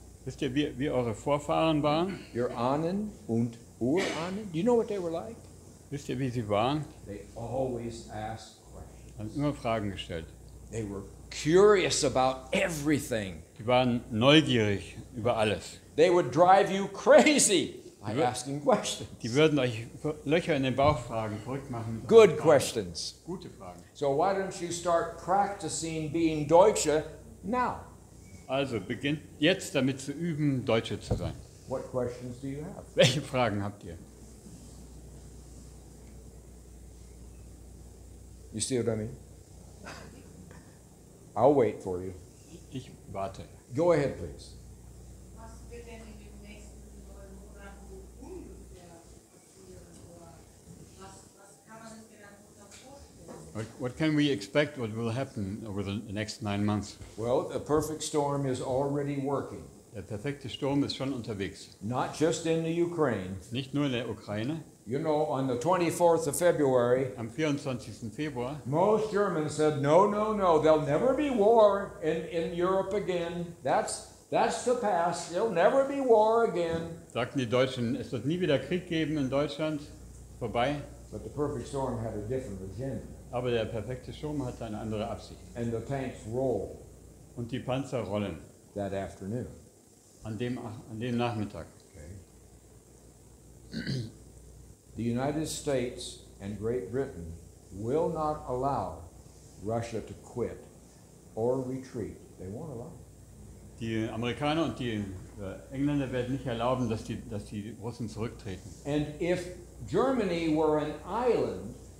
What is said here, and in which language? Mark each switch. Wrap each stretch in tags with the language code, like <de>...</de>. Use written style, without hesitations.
<de>Wisst ihr, wie eure Vorfahren waren?</de> <en>Your</en> <de>Ahnen und Urahnen?</de> <en>Do you know what they were like?</en> <de>Wisst ihr, wie sie waren?</de> <en>They always asked questions.</en> <de>Haben immer Fragen gestellt.</de> <en>They were curious about everything.</en> <de>Die waren neugierig über alles.</de> <en>They would drive you crazy by asking questions.</en> <de>Die würden euch Löcher in den Bauch fragen, verrückt machen. mit</de> <en>Good</en> <de>Fragen.</de> <en>questions.</en> <de>Gute Fragen.</de> <en>So why don't you start practicing being Deutsche now?</en> <de>Also beginnt jetzt damit zu üben, Deutsche zu sein.</de> <en>What questions do you have?</en> <de>Welche Fragen habt ihr?</de> <en>You see what I mean? I'll wait for you.</en> <de>Ich warte.</de> <en>Go ahead, please.</en> <de>Was wird denn in den nächsten 9 Monaten ungefähr passieren? Oder was kann man sich denn darunter vorstellen?</de> <en>What can we expect? What will happen over the next 9 months? Well, the perfect storm is already working.</en> <de>Der perfekte Sturm ist schon unterwegs.</de> <en>Not just in the Ukraine.</en> <de>Nicht nur in der Ukraine.</de> <en>You know, on the 24th of February,</en> <de>Am 24. Februar</de> <en>most Germans said, no, no, no, there'll never be war in Europe again. That's the past. There'll never be war again.</en> <de>sagten die Deutschen, es wird nie wieder Krieg geben in Deutschland. Vorbei.</de> <en>But the perfect storm had a different agenda.</en> <de>Aber der perfekte Sturm hat eine andere Absicht.</de> <en>And the tanks rolled</en> <de>Und die Panzer rollen</de> <en>that afternoon.</en> <de>an dem Nachmittag.</de> <en>Okay. The United States and Great Britain will not allow Russia to quit or retreat. They won't allow it.</en> <de>Die Amerikaner und die Engländer werden nicht erlauben, dass die Russen zurücktreten.</de> <en>And if Germany were an island,</en>